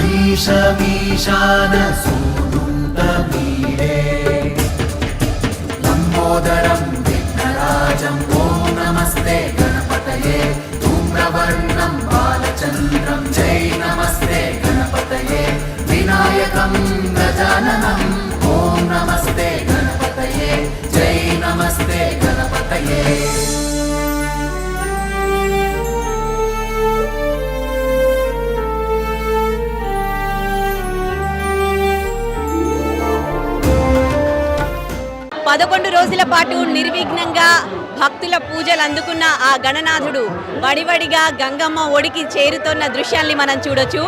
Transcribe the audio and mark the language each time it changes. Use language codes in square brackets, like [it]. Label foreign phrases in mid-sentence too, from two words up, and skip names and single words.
[sa] ईशमीशान सूनुतमीडे लम्बोदरं विघ्नराजं ॐ नमस्ते गणपतये धूम्रवर्णं बालचन्द्रं जय नमस्ते गणपतये विनायकं गजाननं ॐ नमस्ते गणपतये जय नमस्ते गणपतये [te] పదకొండు రోజుల పాటు నిర్విఘ్నంగా భక్తుల పూజలు అందుకున్న ఆ గణనాథుడు వడివడిగా గంగమ్మ ఒడికి చేరుతున్న దృశ్యాల్ని మనం చూడొచ్చు.